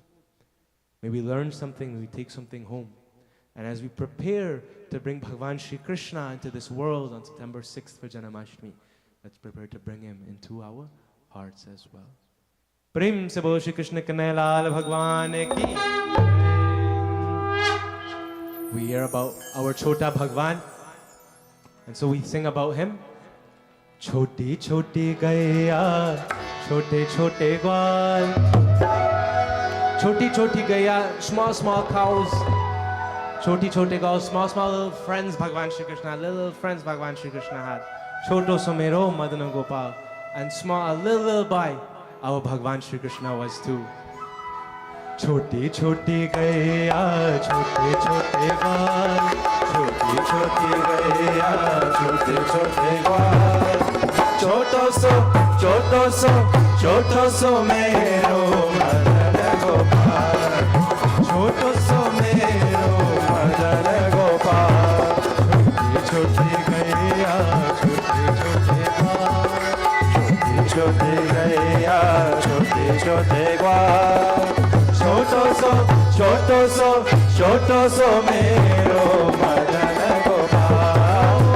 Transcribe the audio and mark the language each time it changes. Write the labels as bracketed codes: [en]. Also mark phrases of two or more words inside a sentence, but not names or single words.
[en] May we learn something, may we take something home. And as we prepare to bring Bhagavan Shri Krishna into this world on September 6th for Janmashtami, let's prepare to bring him into our hearts as well. [hi] प्रेम से बोल श्री कृष्ण कन्हैया लाल भगवान की. [en] We hear about our Chota Bhagwan, and so we sing about him. [hi] छोटी छोटी गैया, छोटे छोटे ग्वाल. छोटी छोटी गैया, [en] small small cows. [hi] छोटी छोटे [en] cows, small small little friends Bhagavan Shri Krishna, little friends Bhagavan Shri Krishna had. [hi] छोटो सो मेरो मदन गोपाल, [en] and small, a little boy, our Bhagavan Shri Krishna was too. [hi] छोटी छोटी गैया, छोटे छोटे ग्वाल. छोटी छोटी गैया, छोटे छोटे ग्वाल. छोटो सो मेरो मदन गोपाल. छोटो सो मेरो मदन गोपाल. छोटी छोटी गैया, छोटे छोटे ग्वाल. छोटी गैया, छोटे छोटे ग्वाल. छोटो सो मेरो मदन गोपाल.